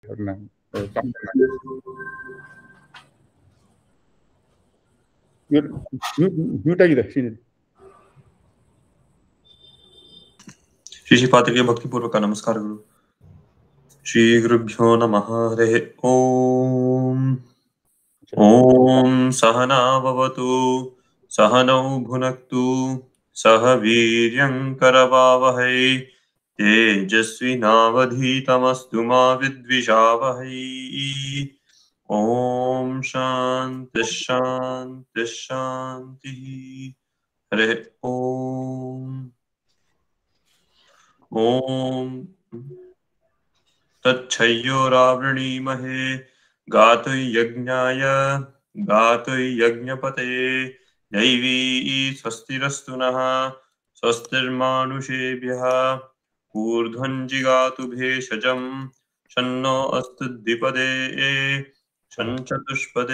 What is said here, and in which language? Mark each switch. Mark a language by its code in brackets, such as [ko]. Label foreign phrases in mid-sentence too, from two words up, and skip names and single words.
[kn] ಅವ್ರನ್ನ ಮ್ಯೂಟ್ ಆಗಿದೆ ಶ್ರೀನಿಧಿ. ಶ್ರೀಪಾದರಿಗೆ ಭಕ್ತಿಪೂರ್ವಕ ನಮಸ್ಕಾರಗಳು. [sa] ಶ್ರೀ ಗುರುಭ್ಯೋ ನಮಃ. ಹರೇ ಓಂ. ಓಂ ಸಹನಾ ಭವತು ಸಹನೌ ಭುನಕ್ತು ಸಹ ವೀರ್ಯಂ ಕರವಾವಹೈ ತೇಜಸ್ವಿನಾವಧೀತಮಸ್ತು ಮಾ ವಿದ್ವಿಷಾವಹೈ. ಓಂ ಶಾಂತಿ ಶಾಂತಿ ಶಾಂತಿ. ಹರೇ ಓಂ. ಓಂ तच्छय्योरावृणीमहे गातुयज्ञपतये दैवी स्वस्तिरस्तु नः स्वस्तिर्मानुषेभ्यः ऊर्ध्वं जिगातु भेषजं शन्नो अस्तु द्विपदे शञ्चतुष्पदे.